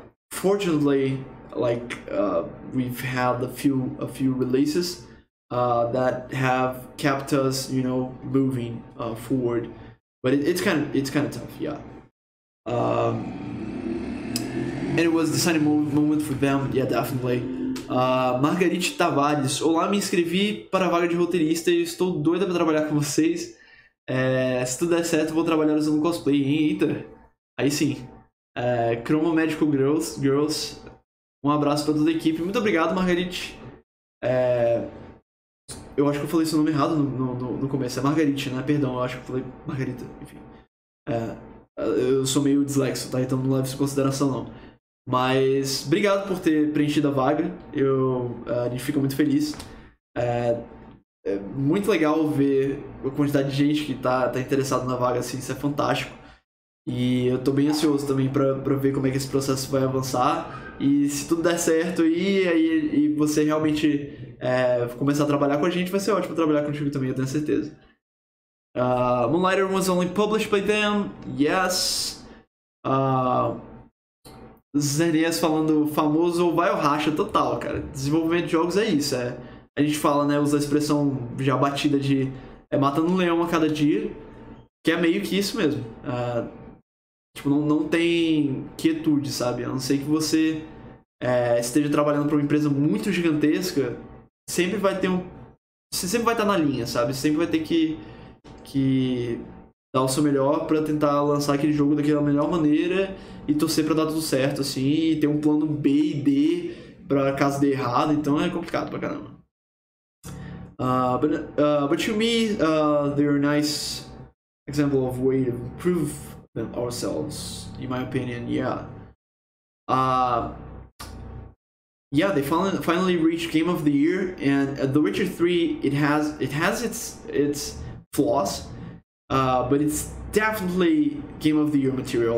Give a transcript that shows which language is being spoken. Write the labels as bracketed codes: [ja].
[en] Fortunately, like we've had a few releases that have kept us, you know, moving forward. But it's kind of tough, yeah. And it was a deciding moment for them, yeah, definitely. [pt] Margarite Tavares: olá, me inscrevi para a vaga de roteirista e estou doida para trabalhar com vocês. Se tudo der certo, vou trabalhar usando cosplay, hein? Eita, aí sim. Chroma Medical Girls, um abraço para toda a equipe. Muito obrigado, Margarite. Eu acho que eu falei seu nome errado no começo. É Margarite, né? Perdão, eu acho que eu falei Margarita. Enfim. Eu sou meio dislexo, tá? Então não leve isso em consideração, não. Mas obrigado por ter preenchido a vaga. A gente fica muito feliz. É muito legal ver a quantidade de gente que tá interessado na vaga, assim. Isso é fantástico. E eu tô bem ansioso também pra ver como é que esse processo vai avançar. E se tudo der certo e você realmente começar a trabalhar com a gente, vai ser ótimo trabalhar contigo também, eu tenho certeza. [en] Moonlighter was only published by them. Yes. [pt] Zenias falando famoso vai ao racha total, cara. Desenvolvimento de jogos é isso. A gente fala, né, usa a expressão já batida de matando um leão a cada dia, que é meio que isso mesmo. Tipo, não tem quietude, sabe? A não ser que você esteja trabalhando para uma empresa muito gigantesca, sempre vai ter você sempre vai estar na linha, sabe? Você sempre vai ter que dar o seu melhor para tentar lançar aquele jogo daquela melhor maneira e torcer para dar tudo certo, assim, e ter um plano B e D para caso dê errado, então é complicado pra caramba. [en] But to me, they're a nice example of way to improve ourselves, in my opinion. Yeah. Yeah, they finally reached Game of the Year, and The Witcher 3, it has its flaws, but it's definitely Game of the Year material.